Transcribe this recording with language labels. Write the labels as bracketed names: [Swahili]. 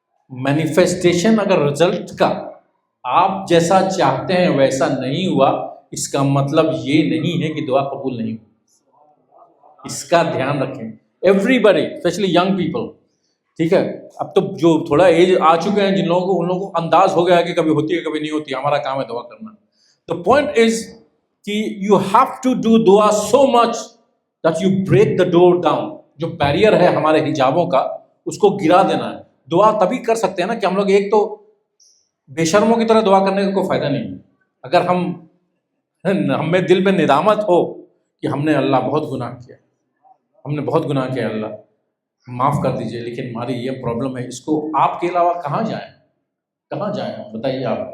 [Urdu] Manifestation اگر result کا آپ جیسا چاہتے ہیں ویسا نہیں ہوا, اس کا مطلب یہ نہیں ہے کہ دعا قبول نہیں ہوئی. اس کا دھیان رکھیں [English] Everybody, especially young people. [Urdu] ٹھیک ہے. اب تو جو تھوڑا ایج آ چکے ہیں جن لوگوں کو, ان لوگوں کو انداز ہو گیا ہے کہ کبھی ہوتی ہے کبھی نہیں ہوتی, ہمارا کام ہے دعا کرنا. [English] The point is کہ you have to do دعا so much that you break the door down. [Urdu] جو بیریئر ہے ہمارے حجابوں کا اس کو گرا دینا ہے. دعا تبھی کر سکتے ہیں نا کہ ہم لوگ, ایک تو بے شرموں کی طرح دعا کرنے کا کوئی فائدہ نہیں. اگر ہمیں دل میں ندامت ہو کہ ہم نے اللہ بہت گناہ کیا, ہم نے بہت گناہ کیا, اللہ معاف کر دیجئے, لیکن ہماری یہ پرابلم ہے, اس کو آپ کے علاوہ کہاں جائیں, کہاں جائیں بتائیے.